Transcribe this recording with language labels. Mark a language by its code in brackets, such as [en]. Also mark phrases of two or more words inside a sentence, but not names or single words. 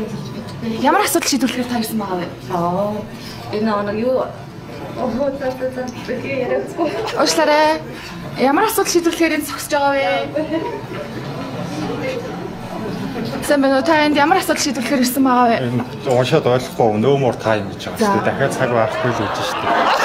[mn] Ямар асуудал шийдвэрлэхээр та ирсэн байгаа вэ? Энэ оног юу? Уучлаарай. Ямар асуудал шийдвэрлэхээр энд зогсож байгаа вэ? Сайн байна уу? Та энд ямар асуудал шийдвэрлэхээр ирсэн байгаа вэ? Уушаад ойлгохгүй [en] no more time [mn] гэж байгаа шүү дээ. Дахиад цаг байхгүй л гэж шүү дээ.